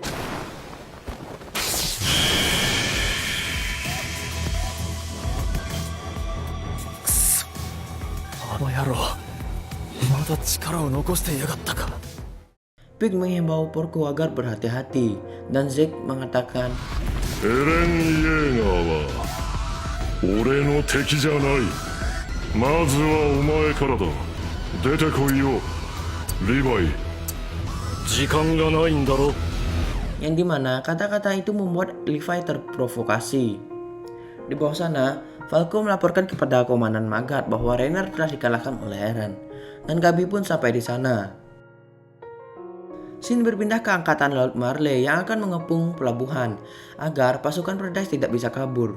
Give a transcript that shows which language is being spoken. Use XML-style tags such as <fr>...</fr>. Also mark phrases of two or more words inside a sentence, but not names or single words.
<id>Pig menghimbau Porco agar berhati-hati, dan Zeke mengatakan,</id> <ja>エレン・イェーガーは俺の敵じゃない。まずはお前からだ。出てこいよ、リヴァイ。時間がないんだろ。</ja> <id>yang dimana kata-kata itu membuat Levi terprovokasi. Di bawah sana, Falco melaporkan kepada Komandan Magat bahwa Reiner telah dikalahkan oleh Eren, dan Gabi pun sampai di sana. Shin berpindah ke Angkatan Laut Marley yang akan mengepung pelabuhan agar pasukan Paradise tidak bisa kabur.</id>